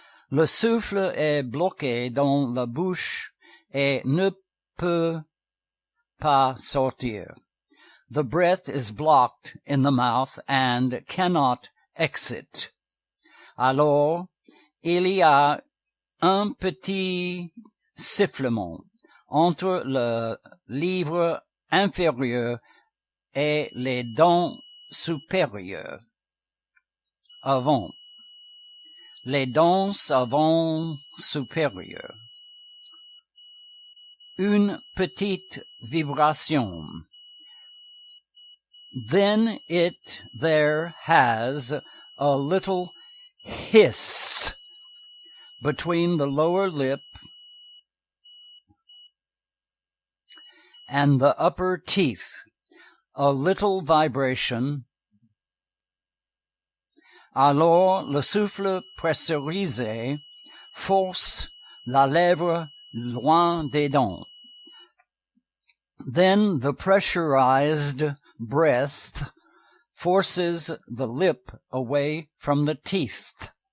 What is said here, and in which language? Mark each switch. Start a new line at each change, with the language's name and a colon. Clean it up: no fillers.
French: Le souffle est bloqué dans la bouche et ne peut pas sortir.
English: The breath is blocked in the mouth and cannot exit.
French: Alors, il y a un petit sifflement entre le livre inférieur et les dents supérieures. Avant. Les dents avant supérieures. Une petite vibration.
English: Then there has a little hiss between the lower lip and the upper teeth, a little vibration.
French: Alors le souffle pressurisé force la lèvre loin des dents.
English: Then the pressurized breath forces the lip away from the teeth.